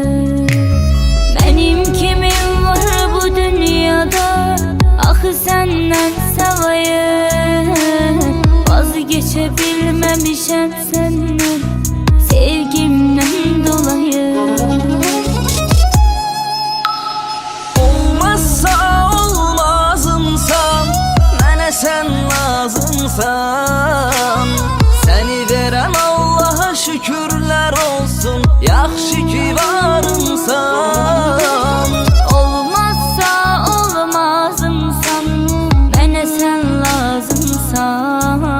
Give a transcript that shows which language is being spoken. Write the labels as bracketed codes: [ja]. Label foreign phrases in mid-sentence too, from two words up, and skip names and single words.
[tr] Benim kimim var bu dünyada, ah senden savayı. Vazgeçebilmemişem senden, sevgimden dolayı. Olmazsa olmazımsan, [az] mənə sən lazımsan. Səni verən Allah'a şükürlər olsun, yaxşı ki varımsan. [tr] Olmazsa olmazımsan, [az] mənə sən lazımsan.